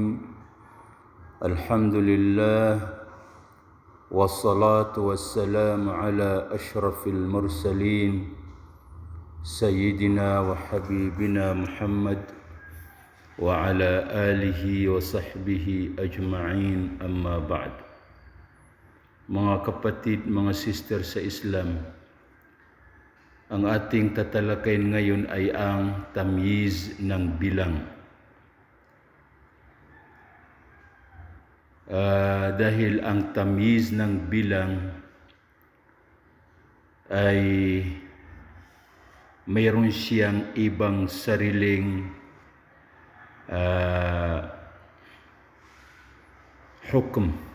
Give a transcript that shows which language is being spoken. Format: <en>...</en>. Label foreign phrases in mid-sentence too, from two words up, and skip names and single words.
<ar>الحمد لله والصلاة والسلام على أشرف المرسلين سيدنا وحبيبنا محمد وعلى آله وصحبه أجمعين. أما بعد.</ar> <tl>Mga kapatid, mga sister sa Islam, ang ating tatalakayin ngayon ay ang tamyiz ng bilang. Dahil ang tamyiz ng bilang ay mayroon siyang ibang sariling hukum.</tl>